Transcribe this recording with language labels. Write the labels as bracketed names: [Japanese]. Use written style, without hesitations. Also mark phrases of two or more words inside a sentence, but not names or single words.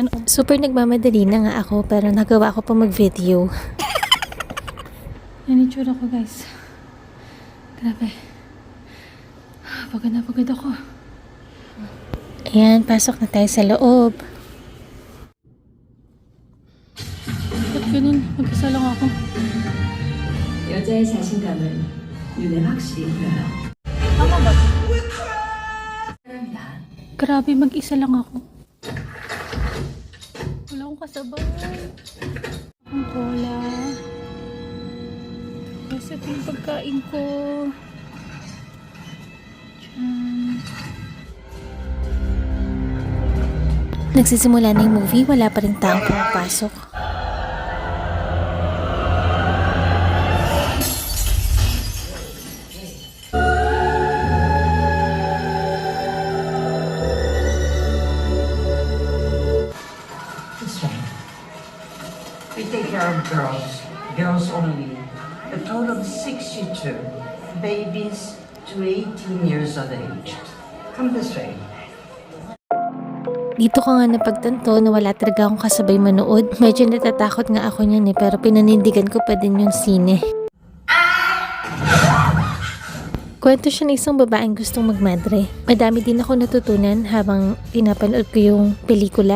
[Filipino] Super nagmamadali na nga ako pero nagawa ko pa mag-video. Yan yung tsura ko, guys. Grabe. Pagod na pagod ako. Ayan, pasok na tayo sa loob. Ba't ganun? Mag-isa lang ako. [Korean] 여자의 자신감은 눈에 확실히 보여요. [Filipino] Tama ba? [Korean] 사람이다. [Filipino] Grabe, mag-isa lang ako. Wala akong kasabay. Ang cola. Kasi ito yung pagkain ko. Diyan. Nagsisimula na yung movie, wala pa rin taong pumapasok. [English] This way. We take care of girls, girls only. A total of 62 babies to 18 years of age. Come this way. [Filipino] Dito ko nga napagtanto na wala talaga akong kasabay manood. Medyo natatakot nga ako niyan pero pinanindigan ko pa din yung sine. Kwento siya ng isang babaeng gustong magmadre. Madami din ako natutunan habang pinapanood ko yung pelikula.